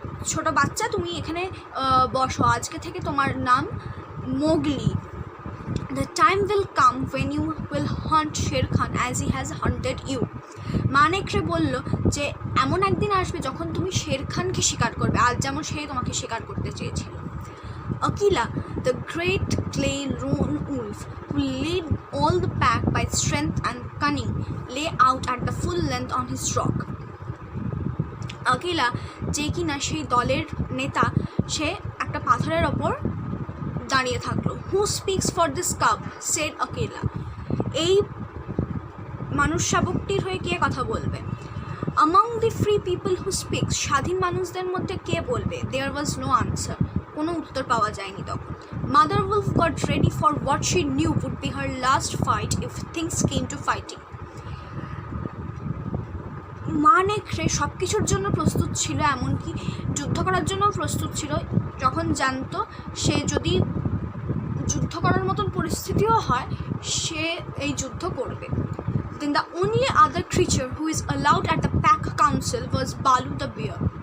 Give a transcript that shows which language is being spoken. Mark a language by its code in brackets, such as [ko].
[bn] ছোট বাচ্চা, তুমি এখানে বসো, আজকে থেকে তোমার নাম Mowgli. [en] The time will come when you will hunt Shere Khan as he has hunted you. [bn] মা নেকড়ে বলল যে এমন একদিন আসবে যখন তুমি শের খানকে শিকার করবে, আজ যেমন সে তোমাকে শিকার করতে চেয়েছিল। [en] Akela, the great clay roan wolf, who led all the pack by strength and cunning, lay out at the full length on his rock. [bn] Akela, যে কিনা সেই দলের নেতা, সে একটা পাথরের ওপর দাঁড়িয়ে থাকলো। [en] Who speaks for this cub? said Akela. [bn] এই মানুষ শাবকটির হয়ে কে কথা বলবে? [en] Among the free people who speak, [bn] স্বাধীন মানুষদের মধ্যে কে বলবে? [en] There was no answer. [bn] কোনো উত্তর পাওয়া যায়নি তখন। [en] Mother wolf got ready for what she knew would be her last fight if things came to fighting. [bn] মা নেকড়ে সব কিছুর জন্য প্রস্তুত ছিল, এমনকি যুদ্ধ করার জন্য প্রস্তুত ছিল, যখন জানতো সে যদি যুদ্ধ করার মতন পরিস্থিতিও হয় সে এই যুদ্ধ করবে। [en] Then the only other creature who is allowed at the pack council was Balu the bear.